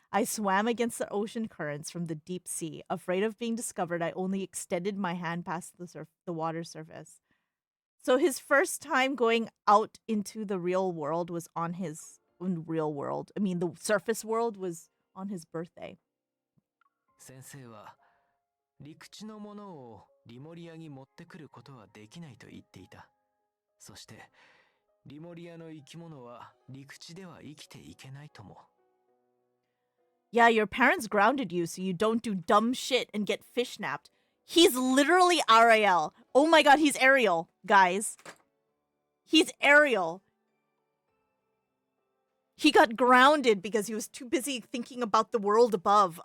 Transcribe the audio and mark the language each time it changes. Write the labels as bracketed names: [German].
[English] I swam against the ocean currents from the deep sea. Afraid of being discovered, I only extended my hand past the water surface. So his first time going out into the real world was on his real world. I mean, the surface world was on his birthday. [Japanese] 先生は陸地のものをリモリアに持ってくることはできないと言っていた。そしてリモリアの生き物は陸地では生きていけないとも。 [English] Yeah, your parents grounded you so you don't do dumb shit and get fish napped. He's literally Ariel. Oh my god, he's Ariel, guys. He's Ariel. He got grounded because he was too busy thinking about the world above.